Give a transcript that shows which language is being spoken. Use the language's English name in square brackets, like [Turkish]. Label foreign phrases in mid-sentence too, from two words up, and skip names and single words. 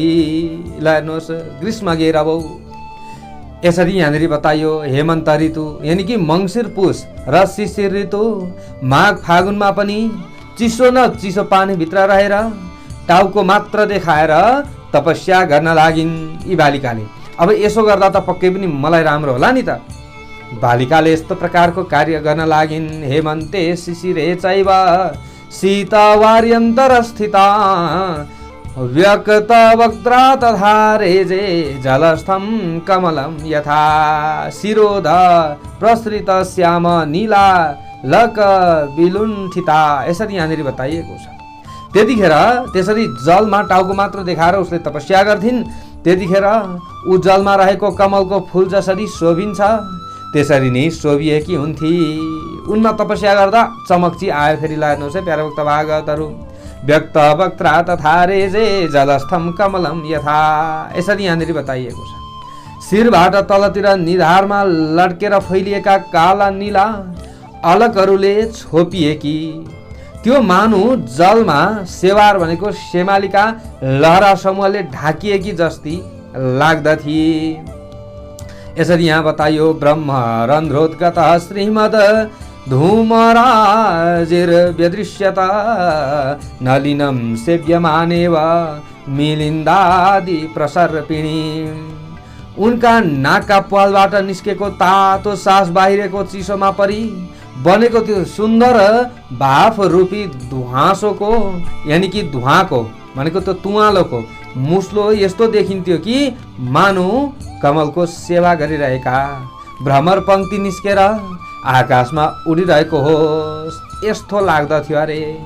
[Nepali] हेर्नुहोस्, ग्रीष्म घेरभो। यसरी यहाँनिर बताइयो हेमन्त ऋतु यानि कि मङ्सिर पुष र शिशिर ऋतु माघ फागुनमा पनि चिसो न चिसो पानीभित्र रहेर टाउको मात्र देखाएर तपस्या गर्न लागिन् यी बालिकाले। अब यसो गर्दा त पक्कै पनि मलाई राम्रो होला नि त। बालिकाले यस्तो प्रकारको कार्य गर्न लागिन्। [Sanskrit] हेमन्ते शिशिरे चैव शीतवार्यन्तर स्थिता व्यक्त वक्त्रा तथा रेजे जलस्थं कमलं यथा शिरोध प्रसृत श्याम नीला लक विलुण्ठिता। [Nepali] यसरी यहाँनिर बताइएको छ। त्यतिखेर त्यसरी जलमा टाउको मात्र देखाएर उसले तपस्या गर्थिन्। त्यतिखेर ऊ जलमा रहेको कमलको फूल जसरी शोभिन्छ त्यसरी नै शोभिएकी हुन्थे। उनमा तपस्या गर्दा चमकची आयो। फेरि लानुहोस् है प्यारा भक्त भागवतहरू। [Sanskrit] व्यक्त वक्त्रा तथा रेजे जलस्थम कमलम यथा, [Nepali] यसरी यहाँनिर बताइएको छ। शिरबाट तलतिर निधारमा लड्केर फैलिएका काला नीला अलकहरूले छोपिएकी त्यो मानु जलमा सेवार भनेको सेमालिका लहरा समूहले ढाकिएकी जस्ती लाग्दथे। यसरी यहाँ बताइयो। [Sanskrit] ब्रह्म रन्ध्रोद्गत श्रीमद धूमराजिर व्यदृश्यत नलिनं सेव्यमानेव मिलिन्दादि प्रसर्पिणी। [Nepali] उनका नाकका पालबाट निस्केको तातो सास बाहिरको चिसोमा परी बनेको त्यो सुन्दर भाफ रूपी धुवासोको यानि कि धुवाको भनेको त्यो तुवालोको मुस्लो यस्तो देखिन्थ्यो कि मानु कमलको सेवा गरिरहेका भ्रमर पंक्ति निस्केर आकाशमा उडिरहेको होस् यस्तो लाग्दथ्यो अरे।